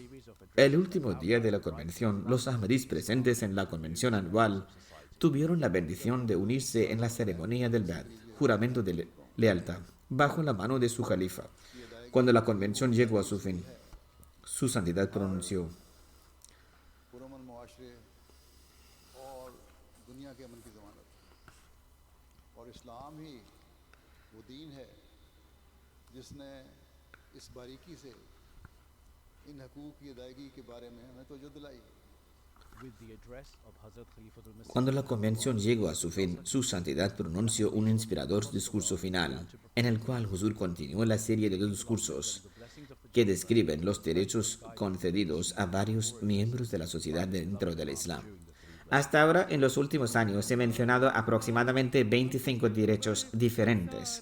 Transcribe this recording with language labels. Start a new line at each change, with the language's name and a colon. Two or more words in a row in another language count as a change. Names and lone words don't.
Spanish: El último día de la convención, los Ahmadis presentes en la convención anual tuvieron la bendición de unirse en la ceremonia del Bai'at, juramento de lealtad, bajo la mano de su califa. Cuando la convención llegó a su fin, su santidad pronunció:
Urdu: پرامن معاشرے اور دنیا کے امن کی ضمانت اور اسلام ہی وہ دین ہے جس نے اس باریکی سے ان حقوق کی ادائیگی کے بارے میں ہمیں توجہ دلائی.
English: With the address of Hazrat Khalifatul Masih,
Spanish: Cuando la convención llegó a su fin, su santidad pronunció un inspirador discurso final, en el cual Huzur continuó la serie de discursos que describen los derechos concedidos a varios miembros de la sociedad dentro del Islam. Hasta ahora, en los últimos años, he mencionado aproximadamente 25 derechos diferentes.